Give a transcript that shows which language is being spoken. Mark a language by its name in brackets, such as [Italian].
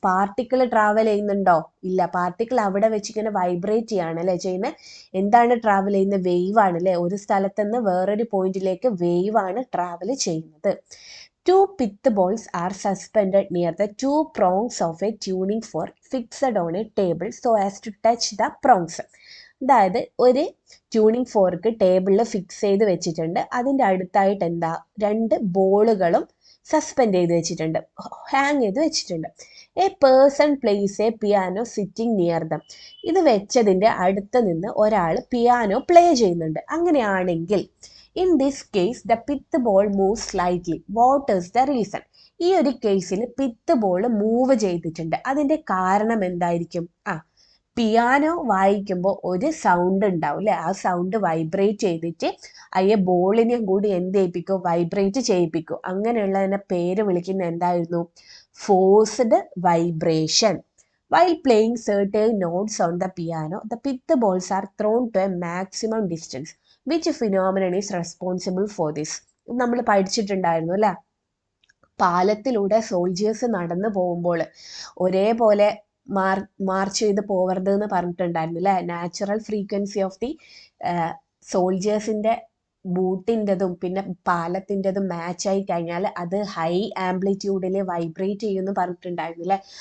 [Malayalam] Particle travel ചെയ്യുന്നുണ്ടോ? ഇല്ല. Particle അവിടെ വെച്ച് ഇങ്ങനെ വൈബ്രേറ്റ് ചെയ്യാണ് അല്ലേ ചെയ്യുന്നത്. എന്താണ് ട്രാവൽ ചെയ്യുന്നത്? വേവ് ആണ് അല്ലേ. ഒരു സ്ഥലത്ത് നിന്ന് വേറൊരു പോയിന്റിലേക്ക് വേവ് ആണ് ട്രാവൽ ചെയ്യുന്നത്. [English] Two pith balls are suspended near the two prongs of a tuning fork fixed on a table so as to touch the prongs. [Malayalam] അതായത് ഒരു ട്യൂണിംഗ് ഫോർക്ക് ടേബിളിൽ ഫിക്സ് ചെയ്ത് വെച്ചിട്ടുണ്ട്. അതിൻ്റെ അടുത്തായിട്ട് എന്താ? 2 ബോളുകളും സസ്പെൻഡ് ചെയ്ത് വെച്ചിട്ടുണ്ട്, ഹാങ് ചെയ്ത് വെച്ചിട്ടുണ്ട്. [English] A person place a piano sitting near them. [Malayalam] ഇത് വെച്ചതിൻ്റെ അടുത്ത് നിന്ന് ഒരാൾ പിയാനോ പ്ലേ ചെയ്യുന്നുണ്ട്. അങ്ങനെയാണെങ്കിൽ [English] In this case the pith ball move slightly. What is the reason? [Malayalam] ഈ ഒരു കേസിൽ പിത്ത് ബോൾ മൂവ് ചെയ്തിട്ടുണ്ട്. അതിൻ്റെ കാരണം എന്തായിരിക്കും? പിയാനോ വായിക്കുമ്പോൾ ഒരു സൗണ്ട് ഉണ്ടാവും അല്ലേ. ആ സൗണ്ട് വൈബ്രേറ്റ് ചെയ്തിട്ട് അയ്യ ബോളിനെയും കൂടി എന്ത് ചെയ്യിപ്പിക്കും? വൈബ്രേറ്റ് ചെയ്യിപ്പിക്കും. അങ്ങനെയുള്ളതിനെ പേര് വിളിക്കുന്ന എന്തായിരുന്നു? Forced vibration. [English] While playing certain notes on the piano, the pith balls are thrown to a maximum distance. Which phenomenon is responsible for this? [Malayalam] നമ്മൾ പഠിച്ചിട്ടുണ്ടായിരുന്നു അല്ലേ. പാലത്തിലൂടെ സോൾജേഴ്സ് നടന്നു പോകുമ്പോൾ ഒരേപോലെ മാർച്ച് ചെയ്ത് പോവരുത് എന്ന് പറഞ്ഞിട്ടുണ്ടായിരുന്നു അല്ലേ. [English] natural frequency of the [Malayalam] സോൾജേഴ്സിൻ്റെ ബൂട്ടിൻ്റെതും പിന്നെ പാലത്തിൻ്റെതും മാച്ചായി കഴിഞ്ഞാൽ അത് ഹൈ ആംപ്ലിറ്റ്യൂഡിൽ വൈബ്രേറ്റ് ചെയ്യുമെന്ന് പറഞ്ഞിട്ടുണ്ടായിരുന്നു അല്ലേ.